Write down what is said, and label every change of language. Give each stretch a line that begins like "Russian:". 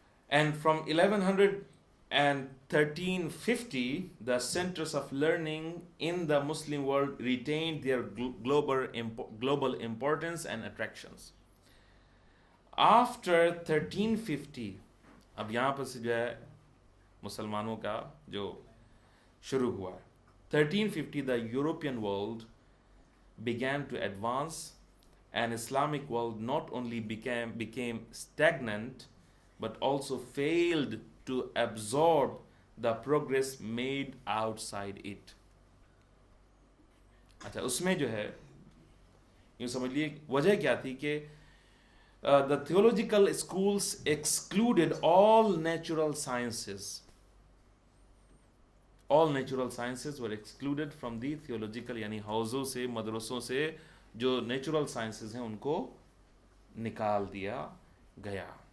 English: And from 1100 and 1350 the centers of learning in the Muslim world retained their global importance and attractions. After 1350
Urdu: اب یہاں پر سے جو ہے مسلمانوں کا جو شروع ہوا ہے.
English: 1350 the European world began to advance and Islamic world not only became stagnant but also failed to absorb the progress made outside it.
Urdu: اچھا اس میں جو ہے یوں سمجھ لیے وجہ کیا تھی کہ
English: the theological schools excluded all natural sciences. All natural sciences were excluded from the theological,
Urdu: یعنی حوزوں سے مدرسوں سے جو نیچرل سائنسز ہیں ان کو نکال دیا گیا.